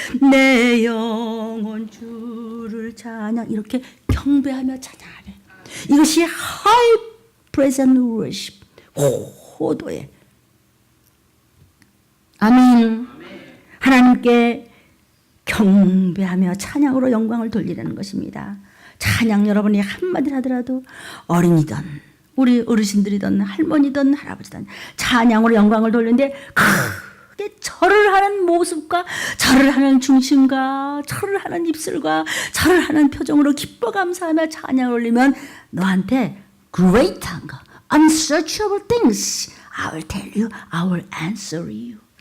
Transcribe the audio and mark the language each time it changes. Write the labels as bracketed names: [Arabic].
[Korean] 내 영혼 주를 찬양. 이렇게 경배하며 찬양하래. 이것이 [English] high praise and worship, [Korean] 고도의 아멘. 하나님께 경배하며 찬양으로 영광을 돌리라는 것입니다. 찬양 여러분이 한마디를 하더라도 어린이든 우리 어르신들이든 할머니든 할아버지든 찬양으로 영광을 돌리는데 크게 절을 하는 모습과 절을 하는 중심과 절을 하는 입술과 절을 하는 표정으로 기뻐 감사하며 찬양을 올리면 너한테 great한 거, [English] unsearchable things I will tell you, I will answer you.